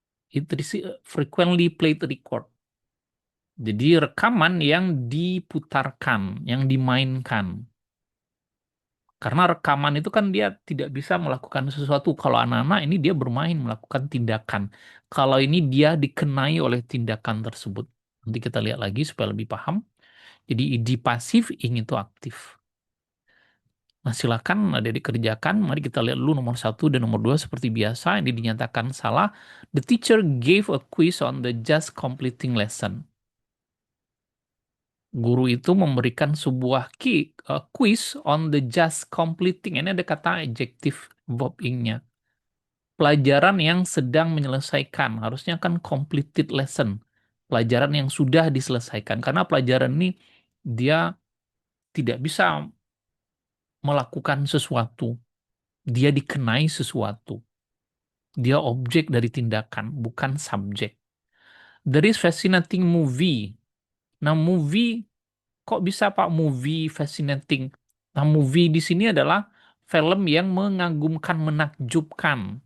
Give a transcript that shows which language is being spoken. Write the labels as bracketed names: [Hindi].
[English] It is frequently played record. [Indonesian] Jadi rekaman yang diputarkan, yang dimainkan. Karena rekaman itu kan dia tidak bisa melakukan sesuatu. Kalau anak-anak ini dia bermain, melakukan tindakan. Kalau ini dia dikenai oleh tindakan tersebut. Nanti kita lihat lagi supaya lebih paham. Jadi id pasif, ing itu aktif. Nah, silakan ada dikerjakan. Mari kita lihat dulu nomor satu dan nomor dua seperti biasa. Ini dinyatakan salah. [English] The teacher gave a quiz on the just completing lesson. [Indonesian] Guru itu memberikan sebuah quiz [English] on the just completing. [Indonesian] Ini ada kata adjektif verb ing-nya. Pelajaran yang sedang menyelesaikan. Harusnya kan [English] completed lesson. [Indonesian] Pelajaran yang sudah diselesaikan. Karena pelajaran ini dia tidak bisa melakukan sesuatu. Dia dikenai sesuatu. Dia objek dari tindakan, bukan subjek. [English] There is fascinating movie. [Indonesian] Nah, movie, kok bisa Pak movie fascinating? Nah, movie di sini adalah film yang mengagumkan, menakjubkan.